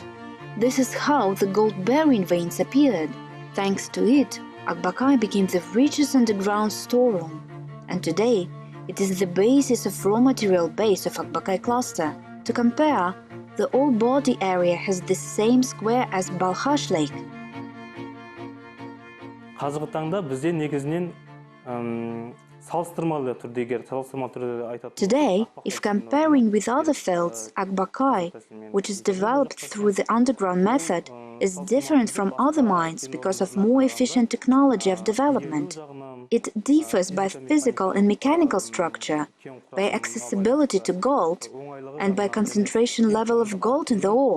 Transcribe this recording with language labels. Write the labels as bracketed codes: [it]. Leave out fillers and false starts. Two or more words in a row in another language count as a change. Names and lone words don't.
[en] This is how the gold-bearing veins appeared. Thanks to it, Akbakai became the richest underground storeroom, and today it is the basis of raw material base of Akbakai cluster. To compare, the all-body area has the same square as Balkhash Lake. [kk] Қазіргі таңда бізде негізінен [en] Today, if comparing with other fields, Akbakai, which is developed through the underground method, is different from other mines because of more efficient technology of development. It differs by physical and mechanical structure, by accessibility to gold, and by concentration level of gold in the ore.